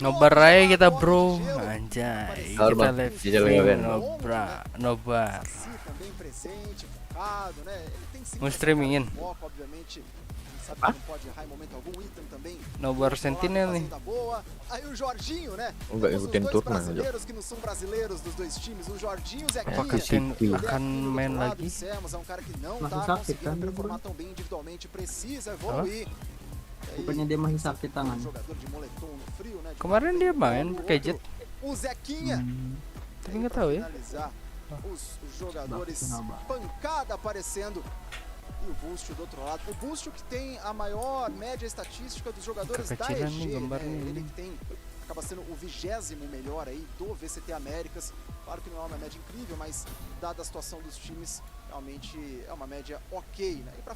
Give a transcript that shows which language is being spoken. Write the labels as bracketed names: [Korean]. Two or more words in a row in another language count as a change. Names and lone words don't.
[Indonesian] Nobar aja kita bro, anjay. Kita [English] live stream [Indonesian] nobar. [Portuguese] Também presente, focado, né? Ele tem sim [Indonesian] Mau streamingin. [Portuguese] foco, obviamente. Sabe que não pode errar em momento algum. Ethan também. [Indonesian] Nobar Sentinel nih. [Portuguese] Boa. Aí o Jorginho, né? [Indonesian] Enggak ikutin turnamen aja. [Portuguese] Brasileiros que não são brasileiros dos dois times, o Jorginho e o Zequinha. [Indonesian] Apakah Sen akan main lagi? [Portuguese] Dissemos, é um cara que não [Indonesian] Masih [Portuguese] tá [Indonesian] sakit kan [Portuguese] conseguindo [Indonesian] dia, [Portuguese] performar tão bem individualmente, precisa evoluir. [Indonesian] Bukannya dia masih sakit tangan. [Portuguese] Jogador de moletom no frio, né? [Indonesian] Kemarin dia main pakai jet. [Portuguese] O Zequinha. [Indonesian] Tapi nggak tahu ya. [Portuguese] Finalizar os jogadores, pancada aparecendo. E o Boost do outro lado. O Boost que tem a maior média estatística dos jogadores da EG, né? Ele que tem, acaba sendo o 20º melhor aí do VCT Américas. Claro que não é uma média incrível, mas dada a situação dos times, realmente é uma média ok, né?